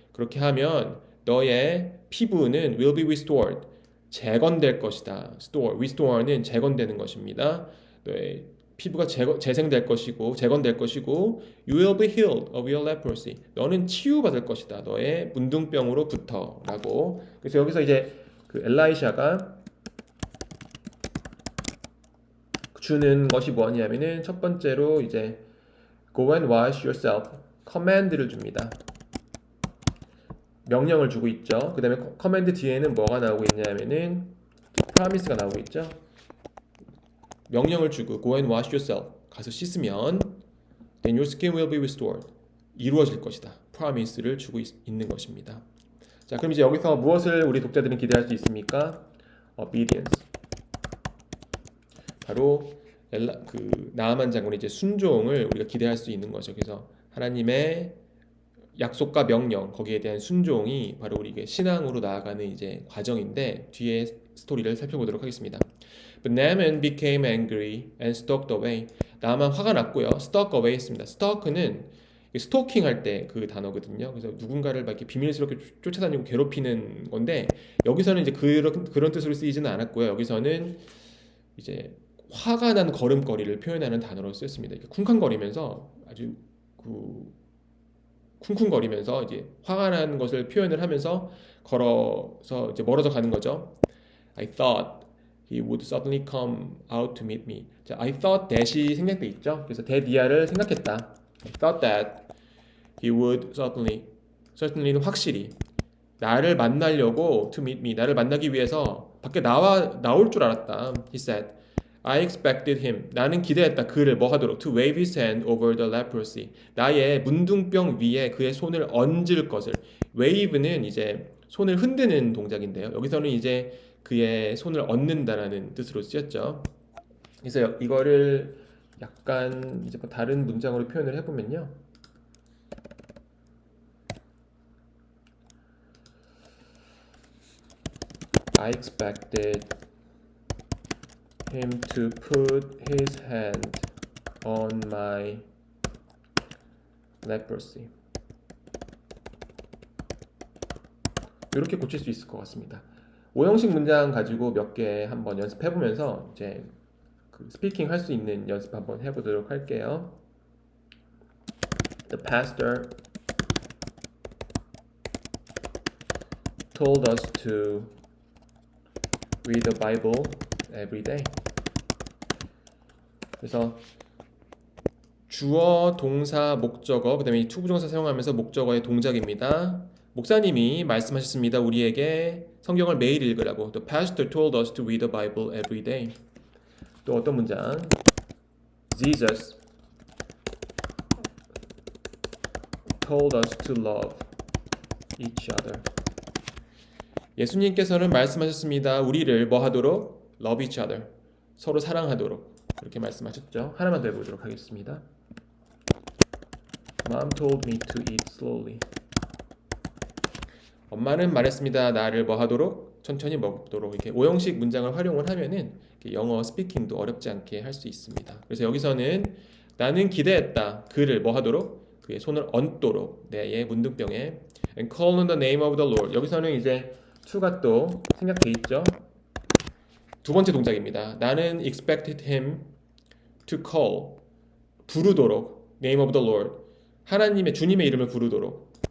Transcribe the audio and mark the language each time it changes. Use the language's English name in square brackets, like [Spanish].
[Korean] 그렇게 하면 너의 피부는 [English] will be restored. [Korean] 재건될 것이다. restore는 재건되는 것입니다. 너의 피부가 재생될 것이고 재건될 것이고 [English] you will be healed of your leprosy. [Korean] 너는 치유받을 것이다. 너의 문둥병으로부터라고. 그래서 여기서 이제 그 엘라이샤가 주는 것이 뭐냐면은 첫 번째로 이제 [English] go and wash yourself [Korean] command를 줍니다. 명령을 주고 있죠. 그 다음에 command 뒤에는 뭐가 나오고 있냐면은 promise가 나오고 있죠. 명령을 주고 [English] go and wash yourself [Korean] 가서 씻으면 [English] then your skin will be restored [Korean] 이루어질 것이다. promise를 주고 있는 것입니다. 자, 그럼 이제 여기서 무엇을 우리 독자들은 기대할 수 있습니까? [English] obedience. [Korean] 바로 그 나아만 장군의 이제 순종을 우리가 기대할 수 있는 거죠. 그래서 하나님의 약속과 명령 거기에 대한 순종이 바로 우리에게 신앙으로 나아가는 이제 과정인데 뒤에 스토리를 살펴보도록 하겠습니다. [English] But Naaman became angry and stalked away. [Korean] 나아만 화가 났고요. stalk away 했습니다. stalk는 스토킹 할 때 그 단어거든요. 그래서 누군가를 막 이렇게 비밀스럽게 쫓아다니고 괴롭히는 건데 여기서는 이제 그런 뜻으로 쓰이지는 않았고요. 여기서는 이제 화가 난 걸음걸이를 표현하는 단어로 쓰였습니다. 쿵쾅거리면서 아주 쿵쿵거리면서 이제 화가 난 것을 표현을 하면서 걸어서 이제 멀어져 가는 거죠. [English] I thought he would suddenly come out to meet me. [Korean] 자, [English] I thought that [Korean] 이 생략돼 있죠. 그래서 that이야를 생각했다. [English] I thought that he would certainly [Korean] 는 확실히 나를 만나려고 [English] to meet me [Korean] 나를 만나기 위해서 밖에 나올 줄 알았다. [English] He said, I expected him. [Korean] 나는 기대했다. 그를 뭐 하도록 [English] to wave his hand over the leprosy. [Korean] 나의 문둥병 위에 그의 손을 얹을 것을. wave는 이제 손을 흔드는 동작인데요. 여기서는 이제 그의 손을 얹는다라는 뜻으로 쓰였죠. 그래서 이거를 약간 이제 뭐 다른 문장으로 표현을 해보면요. [English] I expected him to put his hand on my leprosy. [Korean] 이렇게 고칠 수 있을 것 같습니다. 5형식 문장 가지고 몇 개 한번 연습해 보면서 이제 그 스피킹 할 수 있는 연습 한번 해보도록 할게요. [English] The pastor told us to read the Bible every day. [Korean] 그래서 주어, 동사, 목적어, 그 다음에 투부정사 사용하면서 목적어의 동작입니다. 목사님이 말씀하셨습니다. 우리에게 성경을 매일 읽으라고. [English] The pastor told us to read the Bible every day. [Korean] 또 어떤 문장? [English] Jesus told us to love each other. [Korean] 예수님께서는 말씀하셨습니다. 우리를 뭐 하도록? [English] Love each other. [Korean] 서로 사랑하도록. 그렇게 말씀하셨죠. 하나만 더 해보도록 하겠습니다. [English] Mom told me to eat slowly. [Korean] 엄마는 말했습니다. 나를 뭐 하도록? 천천히 먹도록. 이렇게 오형식 문장을 활용을 하면은 영어 스피킹도 어렵지 않게 할 수 있습니다. 그래서 여기서는 나는 기대했다. 그를 뭐 하도록? 그의 손을 얹도록. 네, 문둥병에 [English] and call on the name of the Lord. [Korean] 여기서는 이제 to가 또 생략돼 있죠. 두 번째 동작입니다. 나는 [English] expected him to call. [Korean] 부르도록. [English] name of the Lord. [Korean] 하나님의 주님의 이름을 부르도록.